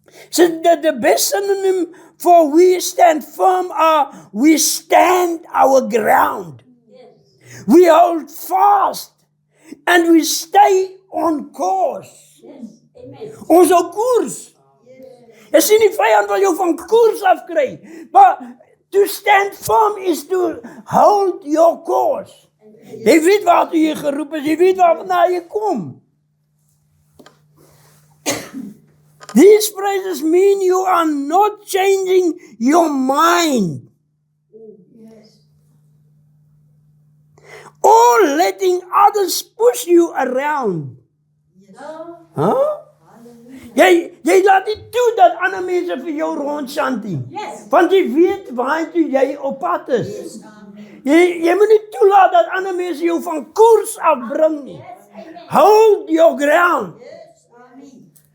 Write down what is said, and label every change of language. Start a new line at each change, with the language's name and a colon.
English: So the best synonym for we stand firm are, we stand our ground. Yes. We hold fast and we stay on course. Yes, amen.
Afrikaans: Ons hou koers. Jy sien die vyand wil jou van koers afkry.
English: Maar to stand firm is to hold your course.
Afrikaans: Jy weet waar jy geroep is, jy weet waarna jy kom.
English: These phrases mean you are not changing your mind. Yes. Or letting others push you around. Huh?
Afrikaans: Jy laat nie toe dat ander mense vir jou rondsand nie.
English: Yes.
Afrikaans: Want jy weet waartoe jy op pad is.
English: Yes.
Afrikaans: Jy moet nie toelaat dat ander mense jou van koers afbring nie.
English: Yes, amen. Hold your ground. Yes, amen.